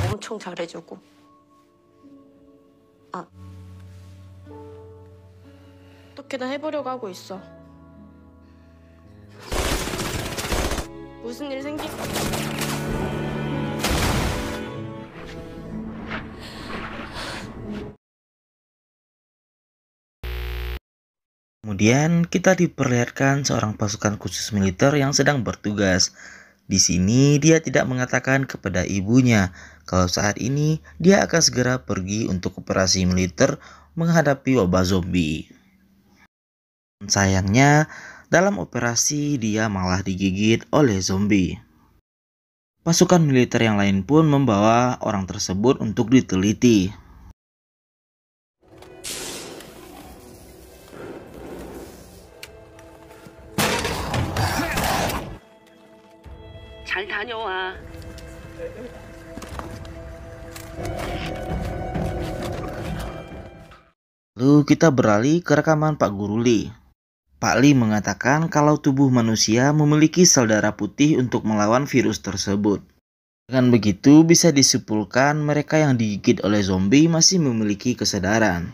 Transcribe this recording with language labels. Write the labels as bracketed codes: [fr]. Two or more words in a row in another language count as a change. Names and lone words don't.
[ko] 엄청 잘해주고. 아, 어떻게든 해보려고 하고 있어. 무슨 일 생기면 [id] Kemudian kita diperlihatkan seorang pasukan khusus militer yang sedang bertugas. Di sini dia tidak mengatakan kepada ibunya kalau saat ini dia akan segera pergi untuk operasi militer menghadapi wabah zombie. Sayangnya, dalam operasi dia malah digigit oleh zombie. Pasukan militer yang lain pun membawa orang tersebut untuk diteliti. [ko] 잘 다녀와. [id] Lalu kita beralih ke rekaman Pak Guru Lee. Pak Lee mengatakan kalau tubuh manusia memiliki sel darah putih untuk melawan virus tersebut. Dengan begitu bisa disimpulkan mereka yang digigit oleh zombie masih memiliki kesadaran.